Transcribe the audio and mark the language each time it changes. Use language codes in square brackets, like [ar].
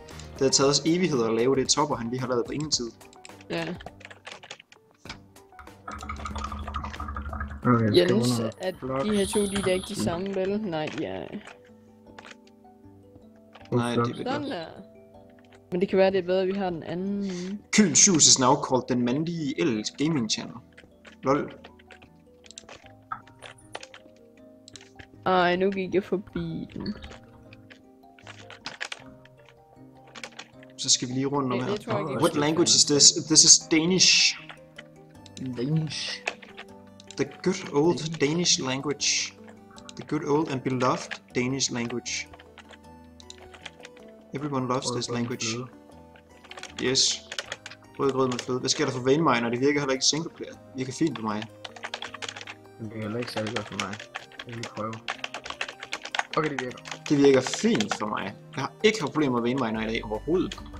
[da] Det havde taget os evigheder at lave det Topper, han lige har lavet på ingen tid. Ja. Okay, Jens, at de her to, de er ikke de samme, vel? Nej, ja. Nej, det er Sådan der. Men det kan være, det er bedre, at vi har den anden. [en] Kyln Shoes is now called [da] den mandige [en] El Gaming Channel. Lol. [da] Ej, nu gik jeg forbi den. Så skal vi lige rundt om Ja, her. det tror jeg ikke. [en] What language is this? This is Danish. Danish. The good old Danish language. The good old and beloved Danish language. Everyone loves this language. [da] Yes. Rød grød med fløde. Hvad sker der for Vein-miner? Det virker heller ikke single player. Det virker fint for mig. Det virker heller ikke særlig godt for mig. Jeg vil lige prøve. Okay, det virker. Det virker fint for mig. Jeg har ikke haft problemer med Vein-miner i dag overhovedet.